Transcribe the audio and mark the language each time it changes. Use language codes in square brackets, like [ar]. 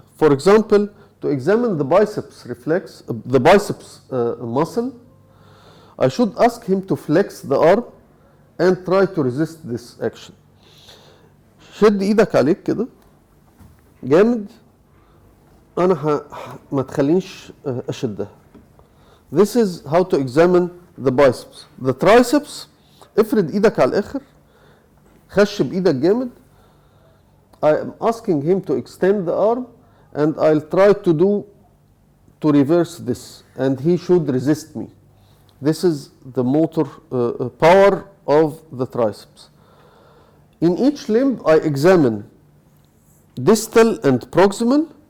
[en] For example, to examine the biceps reflex, the biceps muscle, I should ask him to flex the arm and try to resist this action. [ar] شد ايدك عليك كده جامد، انا ما تخلينيش اشدها. [en] This is how to examine the biceps. [ar] The triceps، افرد ايدك على الاخر، خش بايدك جامد. [en] I am asking him to extend the arm, and I'll try to reverse this, and he should resist me. This is the motor power of the triceps. In each limb, I examine distal and proximal.